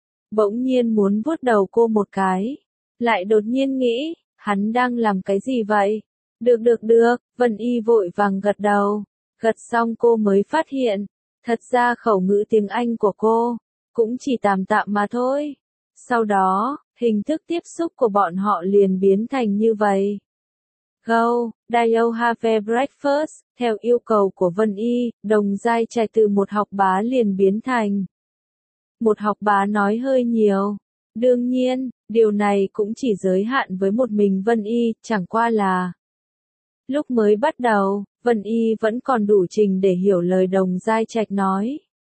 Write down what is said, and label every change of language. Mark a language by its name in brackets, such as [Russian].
[Vietnamese] Bỗng nhiên muốn vuốt đầu cô một cái. Lại đột nhiên nghĩ, hắn đang làm cái gì vậy? Được, Vân Y vội vàng gật đầu. Gật xong cô mới phát hiện, thật ra khẩu ngữ tiếng Anh của cô, cũng chỉ tạm tạm mà thôi. Sau đó, hình thức tiếp xúc của bọn họ liền biến thành như vậy. [English] Go, do you have a breakfast? [Vietnamese] Theo yêu cầu của Vân Y, Đồng Giai Trạch từ một học bá liền biến thành. Một học bá nói hơi nhiều. Đương nhiên, điều này cũng chỉ giới hạn với một mình Vân Y, chẳng qua là. Lúc mới bắt đầu. Vân Y vẫn còn đủ trình để hiểu lời Đồng Giai Trạch nói.